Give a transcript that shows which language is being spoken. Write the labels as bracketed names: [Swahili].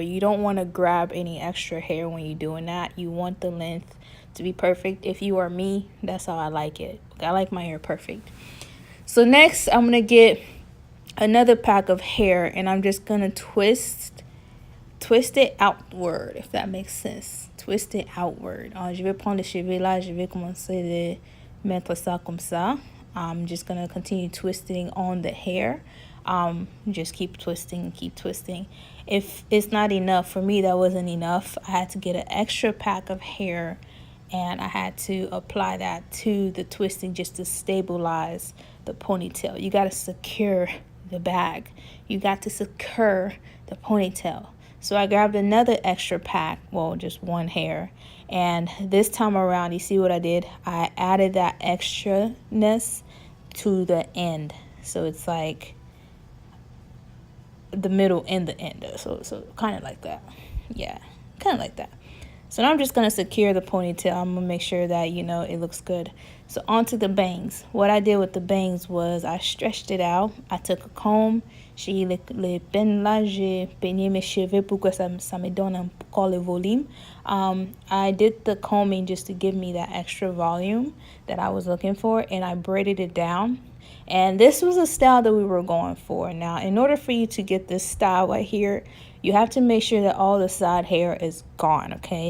[English] You don't want to grab any extra hair when you're doing that. You want the length to be perfect. If you are me, that's how I like it. I like my hair perfect. So next, I'm going to get another pack of hair, and I'm just going to twist it outward, if that makes sense. Twist it outward. [French] Je vais prendre les cheveux là, je vais commencer de mettre ça comme ça. [English] I'm just going to continue twisting on the hair. Just keep twisting. If it's not enough, for me that wasn't enough. I had to get an extra pack of hair, and I had to apply that to the twisting just to stabilize the ponytail. You got to secure the bag. You got to secure the ponytail. So I grabbed another extra pack, well, just one hair. And this time around, you see what I did? I added that extraness to the end. So it's like the middle and the end. So kind of like that. Yeah, kind of like that. So now I'm just going to secure the ponytail. I'm going to make sure that, you know, it looks good. So onto the bangs. What I did with the bangs was I stretched it out. I took a comb. [French] J'ai les peines là, j'ai peigné mes cheveux pour que ça me donne encore le volume. [English] I did the combing just to give me that extra volume that I was looking for, and I braided it down. And this was a style that we were going for. Now, in order for you to get this style right here, you have to make sure that all the side hair is gone, okay?